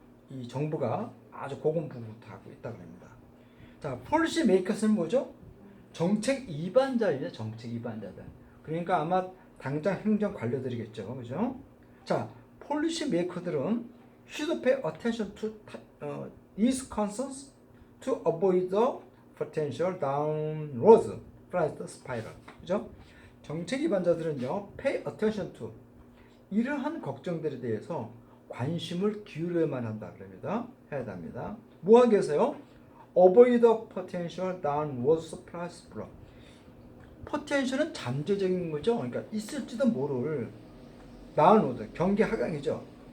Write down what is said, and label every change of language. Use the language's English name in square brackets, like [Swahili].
[Korean] 이 정부가 아주 고군분투하고 있다고 합니다. 자, 폴리시 메이커스는 뭐죠? 정책 이반자예요. 정책 이반자들. 그러니까 아마 당장 행정 관료들이겠죠. 그죠? 자, 폴리시 메이커들은 [English] should pay attention to these concerns to avoid the potential downward price spiral. [Korean] 그죠? 정책 이반자들은요, [English] pay attention to [Korean] 이러한 걱정들에 대해서 관심을 기울여야만 한다 그럽니다. 해야 됩니다. 뭐 하기 위해서요? [English] Avoid the potential downward price spiral. [Korean] 포텐셜은 잠재적인 거죠. 그러니까 있을지도 모를 downward 경기 하강이죠.